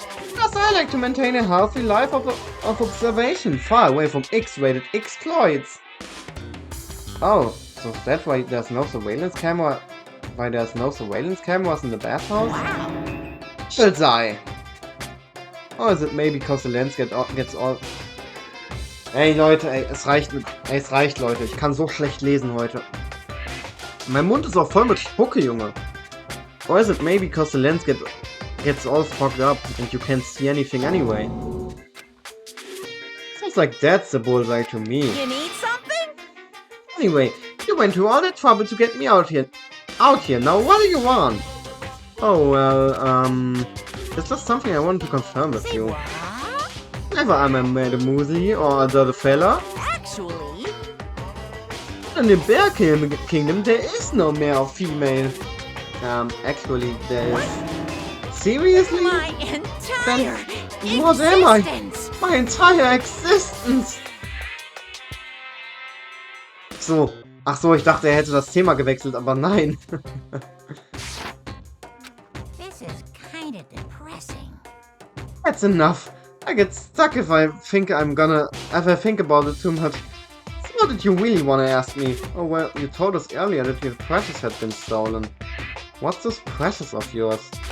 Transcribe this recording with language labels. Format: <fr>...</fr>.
<en>Because I like to maintain a healthy life of observation, far away from X-rated exploits. Oh, so that's why there's no surveillance camera? Why there's no surveillance cameras in the bathhouse? Wow. Bullseye! Or is it maybe because the lens gets all...</en> <de>Ey Leute, ey, es reicht Leute, ich kann so schlecht lesen heute. Mein Mund ist auch voll mit Spucke, Junge.</de> <en>Or is it maybe because the lens gets all fogged up and you can't see anything anyway? Sounds like that's the bullseye to me. You need something? Anyway, you went to all that trouble to get me out here. Now what do you want? Oh well, it's just something I wanted to confirm with Say you. what? Never am I made a muesli or a dirty fella. Actually, In the Bear Kingdom, there is no male or female. Actually, there is. Seriously? my entire What am I? existence. My entire existence! So.</en> <de>Ach so, ich dachte, er hätte das Thema gewechselt, aber nein.</de> <en>This is kind of depressing. That's enough. I get stuck if I think about it too much. So what did you really want to ask me? Oh well, you told us earlier that your precious had been stolen. What's this precious of yours?</en>